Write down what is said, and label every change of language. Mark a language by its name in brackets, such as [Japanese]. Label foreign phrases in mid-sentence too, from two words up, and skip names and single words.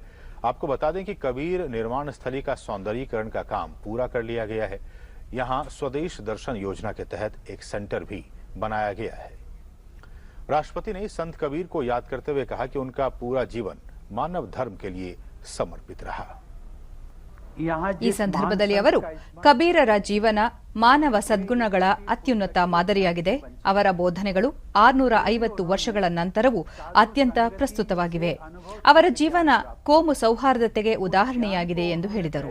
[Hindi] आपको बता दें कि कबीर निर्वाण स्थली का सौंदर्यीकरण का काम पूरा कर लिया गया है. यहां स्वदेश दर्शन योजना के तहत एक सेंटर भी बनाया गया है. राष्ट्रपति ने संत कबीर को याद करते हुए कहा कि उनका पूरा जीवन मानव धर्म के लिए समर्पित रहा. [Kannada] ಈ ಸಂದರ್ಭದಲ್ಲಿ ಅವರು ಕಬೀರರ ಜೀವನ ಮಾನವ ಸದ್ಗುಣಗಳ ಅತ್ಯುನ್ನತ ಮಾದರಿಯಾಗಿದೆ. ಅವರ ಬೋಧನೆಗಳು 650 ವರ್ಷಗಳ ನಂತರವೂ ಅತ್ಯಂತ ಪ್ರಸ್ತುತವಾಗಿವೆ. ಅವರ ಜೀವನ ಕೋಮು ಸೌಹಾರ್ದತೆಗೆ ಉದಾಹರಣೆಯಾಗಿದೆ ಎಂದು ಹೇಳಿದರು.